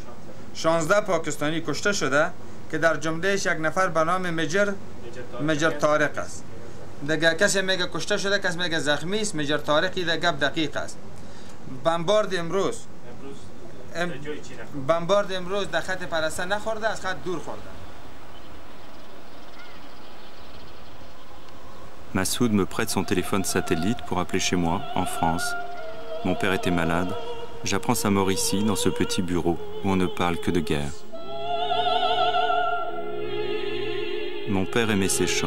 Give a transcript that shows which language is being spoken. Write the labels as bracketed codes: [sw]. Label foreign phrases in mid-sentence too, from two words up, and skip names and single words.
[fa] 16 پاکستانی کشته شده که در جملهش یک نفر به نام مجر طارق است. دیگه کسی میگه کشته شده، کسی میگه زخمی است. مجر طارقی دیگه گپ دقیق است. بمبارد امروز در خط پرسته نخورده، از خط دور خورده. [fr] Massoud me prête son téléphone satellite pour appeler chez moi, en France. Mon père était malade. J'apprends sa mort ici, dans ce petit bureau, où on ne parle que de guerre. Mon père aimait ses chants.